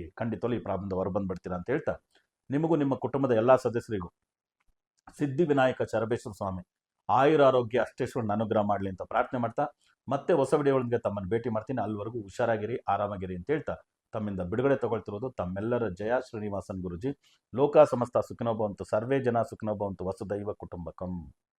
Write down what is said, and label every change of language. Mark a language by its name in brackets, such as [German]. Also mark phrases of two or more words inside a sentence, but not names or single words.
[Kannada] ಖಂಡಿತವೂ ಈ ಪ್ರಾಬ್ಲಮ್ ಹೊರ ಬಂದ್ಬಿಡ್ತೀರಾ ಅಂತ ಹೇಳ್ತಾ, ನಿಮಗೂ ನಿಮ್ಮ ಕುಟುಂಬದ ಎಲ್ಲ ಸದಸ್ಯರಿಗೂ ಸಿದ್ಧಿವಿನಾಯಕ ಚರಬೇಶ್ವರ ಸ್ವಾಮಿ ಆಯುರಾರೋಗ್ಯ ಅಷ್ಟೇಶ್ವರನ ಅನುಗ್ರಹ ಮಾಡಲಿ ಅಂತ ಪ್ರಾರ್ಥನೆ ಮಾಡ್ತಾ, ಮತ್ತೆ ಹೊಸ ವಿಡಿಯೋಗಳಿಗೆ ತಮ್ಮನ್ನು ಭೇಟಿ ಮಾಡ್ತೀನಿ. ಅಲ್ಲಿವರೆಗೂ ಹುಷಾರಾಗಿರಿ, ಆರಾಮಾಗಿರಿ ಅಂತ ಹೇಳ್ತಾ ತಮ್ಮಿಂದ ಬಿಡುಗಡೆ ತಗೊಳ್ತಿರೋದು ತಮ್ಮೆಲ್ಲರ ಜಯ ಶ್ರೀನಿವಾಸನ್ ಗುರುಜಿ. [Sanskrit] ಲೋಕ ಸಮಸ್ತ ಸುಖಿನೋ ಭವಂತು, ಸರ್ವೇ ಜನ ಸುಖಿನೋ ಭವಂತು, ವಸುದೈವ ಕುಟುಂಬಕಂ.